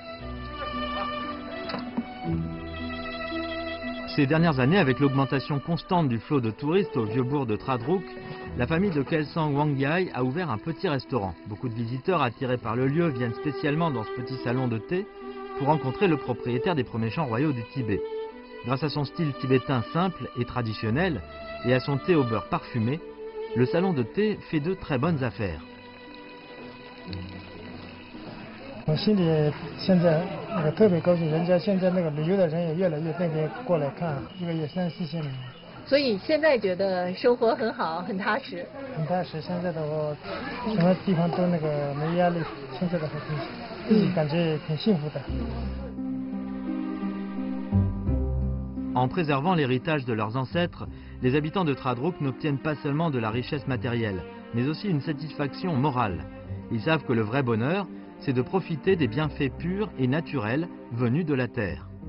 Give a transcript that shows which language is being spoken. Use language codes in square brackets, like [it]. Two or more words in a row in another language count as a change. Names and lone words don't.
[fr] Ces dernières années, avec l'augmentation constante du flot de touristes au vieux bourg de Tradruk, la famille de Kelsang Wangyai a ouvert un petit restaurant. Beaucoup de visiteurs attirés par le lieu viennent spécialement dans ce petit salon de thé pour rencontrer le propriétaire des premiers champs royaux du Tibet. Grâce à son style tibétain simple et traditionnel et à son thé au beurre parfumé, le salon de thé fait de très bonnes affaires. [zh] 我心里现在特别高兴，人家现在旅游的人也越来越那边过来看，一个月3、4千人。所以现在觉得生活很好，很踏实。很踏实，现在的话，什么地方都没压力，现在的话自己感觉挺幸福的。 [fr] En préservant l'héritage de leurs ancêtres, les habitants de Tradruk n'obtiennent pas seulement de la richesse matérielle, mais aussi une satisfaction morale. Ils savent que le vrai bonheur, c'est de profiter des bienfaits purs et naturels venus de la terre.